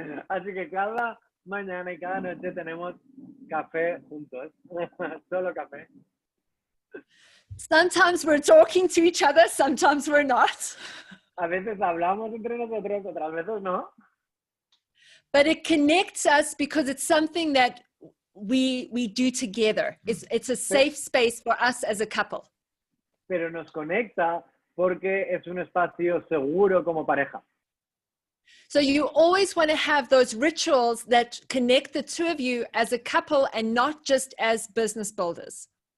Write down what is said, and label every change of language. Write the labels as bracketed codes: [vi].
[es] Así que cada mañana y cada noche tenemos café juntos. Solo café. [en] Sometimes we're talking to each other, sometimes we're not. [es] A veces hablamos entre nosotros, otras veces no. [en] But it connects us because it's something that we do together. It's a safe space for us as a couple. [es] Pero nos conecta porque es un espacio seguro como pareja. [en] So you always want to have those rituals that connect the two of you as a couple and not just as business builders.